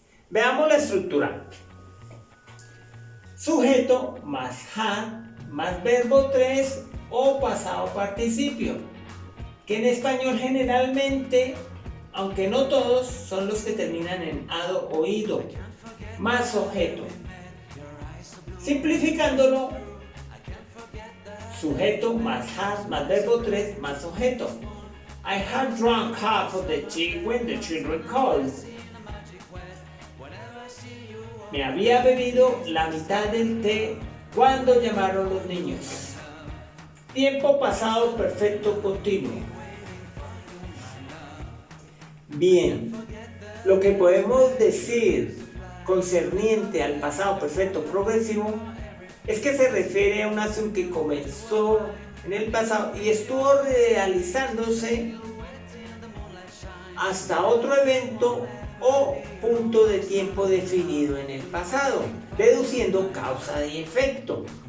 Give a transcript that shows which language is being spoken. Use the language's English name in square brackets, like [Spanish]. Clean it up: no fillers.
[Spanish] Veamos la estructura. Sujeto más had más verbo 3 o pasado participio, que en español generalmente, aunque no todos, son los que terminan en ado o ido, más objeto. Simplificándolo, sujeto más had más verbo 3 más objeto. [English] I had drunk half of the tea when the children called. [Spanish] Me había bebido la mitad del té cuando llamaron los niños. Tiempo pasado perfecto continuo. Bien, lo que podemos decir concerniente al pasado perfecto progresivo es que se refiere a una acción que comenzó en el pasado y estuvo realizándose hasta otro evento o punto de tiempo definido en el pasado, deduciendo causa y efecto.